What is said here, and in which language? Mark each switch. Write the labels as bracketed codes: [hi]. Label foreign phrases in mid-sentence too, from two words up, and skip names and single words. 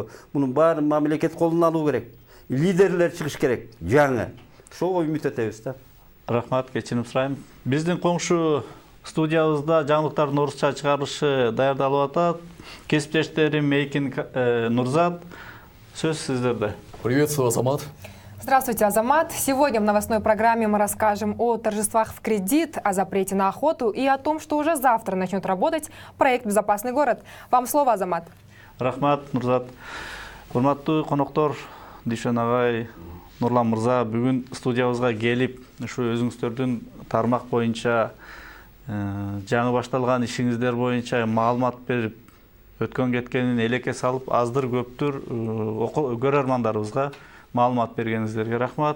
[ky] Мунун баарын мамлекет колуна алуу керек. Лидерлер чыгыш керек, жаңы. Ошого үмүт этебиз да. Рахмат, кечирим сурайм. Биздин коңшу студиябызда жаңылыктардын орусча чыгарышы даярдалып атат. Кесиптештерим Эйкин, Нурзат, сөз сиздерде. [ru] Приветствую, Азамат. Здравствуйте, Азамат. Сегодня в новостной программе мы расскажем о торжествах в кредит, о запрете на охоту и о том, что уже завтра начнет работать проект «Безопасный город». Вам слово, Азамат. [ky] Рахмат, Нурзат. Урматтуу коноктор, Дүйшөн агай, Нурлан мырза, бүгүн студиябызга келип, ушу өзүңүздөрдүн тармак боюнча жаңы башталган ишиңиздер боюнча маалымат берип, өткөн кеткенин элекке салып, аздыр көптүр көрөрмандарыбызга маалымат бергениңиздерге рахмат.